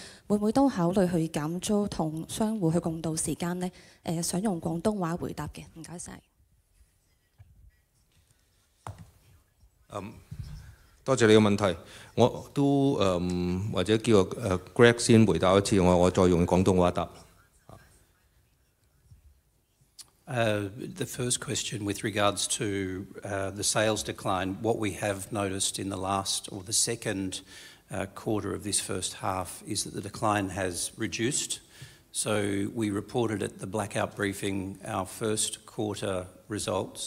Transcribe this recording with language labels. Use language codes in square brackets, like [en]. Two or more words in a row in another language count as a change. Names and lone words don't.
[yue] 會唔會都考慮去減租同商戶去共度時間呢？想用廣東話回答嘅，唔該晒。多謝你嘅問題，我都或者叫Greg 先回答一次，我再用廣東話答。 [en] The first question with regards to the sales decline, what we have noticed in the last or the second quarter of this first half is that the decline has reduced. So we reported at the blackout briefing our first quarter results.